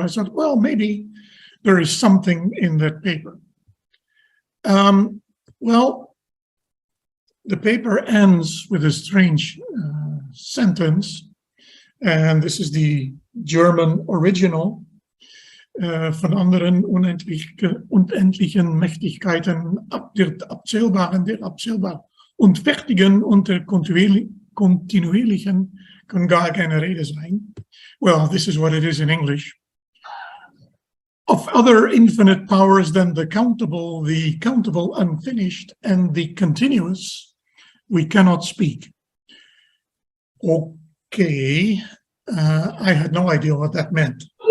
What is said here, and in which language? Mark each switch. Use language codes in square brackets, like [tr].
[en] I thought, well, maybe there is something in that paper. Well, the paper ends with a strange sentence, and this is the German original. [de] Von anderen unendlichen Mächtigkeiten der Abzählbaren, der abzählbar und Fertigen und der kontinuierlichen kann gar keine Rede sein. [en] Well, this is what it is in English. Of other infinite powers than the countable unfinished, and the continuous, we cannot speak. Okay, I had no idea what that meant.